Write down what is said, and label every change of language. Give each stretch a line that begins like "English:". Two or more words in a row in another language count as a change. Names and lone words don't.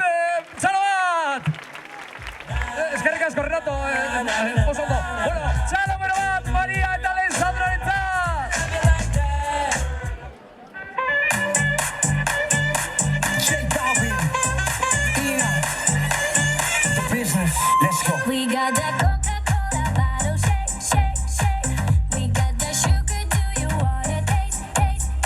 Basque: Txalo bat! Eskerrik asko, Renato, oso ondo. Bueno, txalo bero bat, Maria eta Alessandrorentzat!
English: Let's go. We got that Coca-Cola bottle, shake, shake, shake. We got that sugar, do you wanna taste, taste, taste?